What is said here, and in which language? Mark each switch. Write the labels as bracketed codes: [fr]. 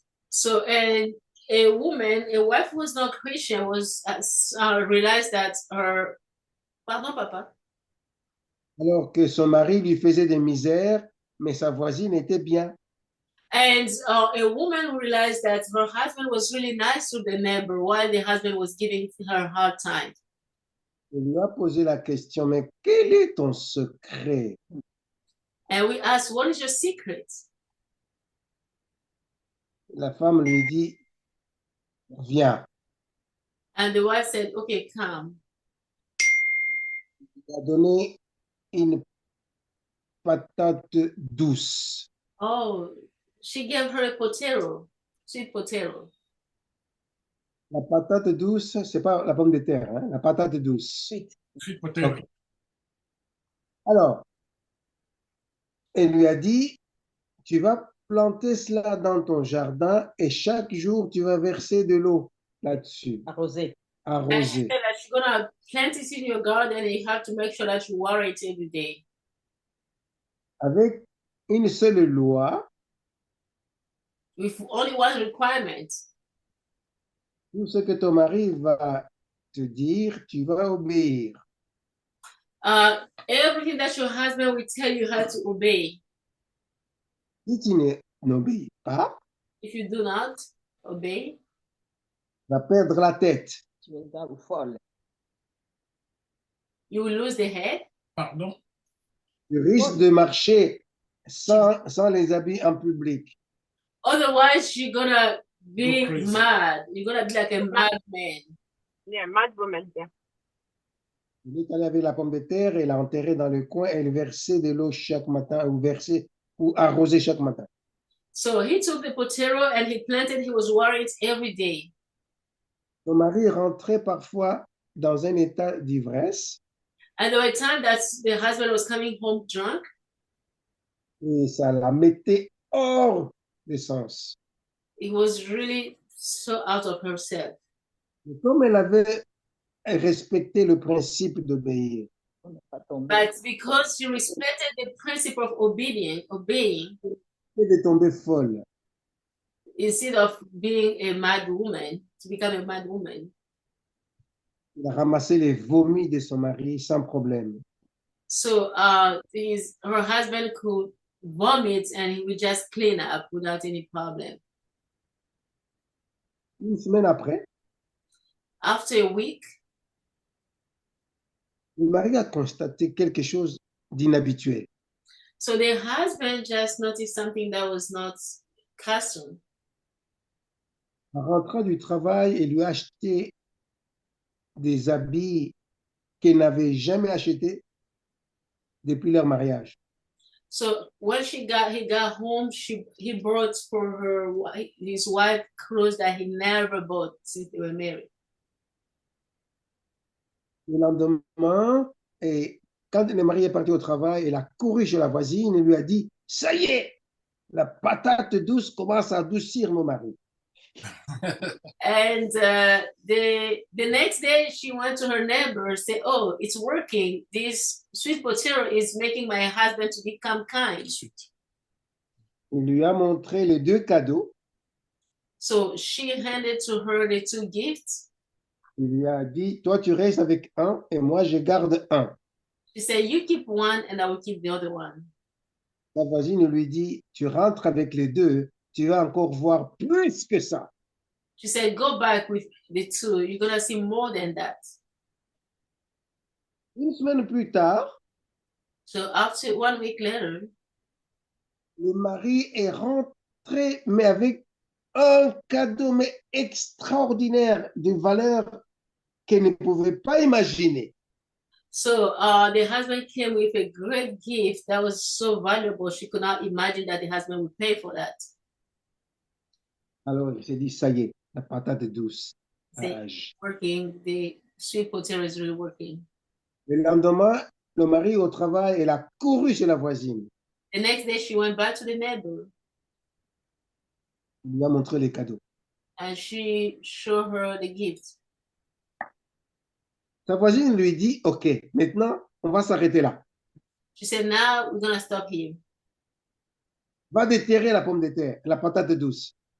[en] So a woman, a wife who was not Christian, was realized that her, pardon, papa. [fr] Alors que son mari lui faisait des misères, mais sa voisine était bien. [en] And a woman realized that her husband was really nice to the neighbor while the husband was giving her a hard time. [fr] Elle lui a posé la question, mais quel est ton secret? [en] And we asked, what is your secret? [fr] La femme lui dit, viens. [en] And the wife said, okay, come. [fr] Il a donné une patate douce. [en] Oh, she gave her a potato, sweet potato. [fr] La patate douce, c'est pas la pomme de terre, hein, la patate douce. [en] Sweet. Sweet potato. Ok. [fr] Alors, elle lui a dit, tu vas planter cela dans ton jardin et chaque jour, tu vas verser de l'eau là-dessus, Arrosé. [en] And she [fr] arroser. [en] said that she's gonna plant it in your garden and you have to make sure that you water it every day. [fr] Avec une seule loi, [en] With only one requirement. [fr] tout ce que ton mari va te dire, tu vas obéir. [en] Everything that your husband will tell you how to obey. [fr] Si tu n'obéis pas, [en] If you do not obey, [fr] tu vas perdre la tête. Tu es gars ou folle. [en] you will lose the head. [fr] Pardon? Tu risques de marcher sans les habits en public. [en] Otherwise, you're gonna be Go crazy. mad. You're gonna be like a madman. Yeah, mad woman. Yeah. [fr] Il est allé avec la pomme de terre, elle l'a enterrée dans le coin, elle versait de l'eau chaque matin ou arrosait chaque matin. [en] So he took the potato and he planted. He was watering it every day. [fr] Son mari rentrait parfois dans un état d'ivresse [en] And there were times that the husband was coming home drunk, [fr] et ça la mettait hors de sens. [en] it was really so out of herself. [fr] Et comme elle avait respecté le principe d'obéir, On n'est pas tombé. [en] But because she respected the principle of obeying, [fr] elle est tombée folle. [en] instead of being a mad woman, to become a mad woman. [fr] Elle a ramassé les vomis de son mari sans problème. [en] So her husband could vomit and he would just clean up without any problem. [fr] Une semaine après, [en] After a week, [fr] le mari a constaté quelque chose d'inhabituel. [en] so the husband just noticed something that was not custom. [fr] En rentrant du travail, elle lui a acheté des habits qu'elle n'avait jamais achetés depuis leur mariage. [en] So when he got home, he brought for his wife clothes that he never bought since they were married. [fr] Le lendemain, et quand le mari est parti au travail, elle a couru chez la voisine et lui a dit, « Ça y est, la patate douce commence à adoucir mon mari. » [en] And the next day, she went to her neighbor and said, "Oh, it's working. This sweet potato is making my husband to become kind." Sweet. [fr] Il lui a montré les deux cadeaux. [en] So she handed to her the two gifts. [fr] Il lui a dit, « Toi, tu restes avec un et moi, je garde un. » [en] She said, "You keep one, and I will keep the other one." [fr] La voisine lui dit, « Tu rentres avec les deux, tu vas encore voir plus que ça. » [en] She said, "Go back with the two. You're gonna see more than that." [fr] Une semaine plus tard, [en] So after 1 week later, [fr] le mari est rentré, mais avec un cadeau mais extraordinaire de valeur qu'elle ne pouvait pas imaginer. [en] so the husband came with a great gift that was so valuable she could not imagine that the husband would pay for that. [fr] Alors, il s'est dit, ça y est, la patate douce. C'est [en] working. The sweet potato is really working. [fr] Le lendemain, le mari au travail, elle a couru chez la voisine. [en] The next day, she went back to the neighbor [fr] Il lui a montré les cadeaux. [en] and she showed her the gift. [fr] Sa voisine lui dit, OK, maintenant, on va s'arrêter là. [en] She said, "Now we're gonna stop here." [fr] Va déterrer la pomme de terre, la patate douce.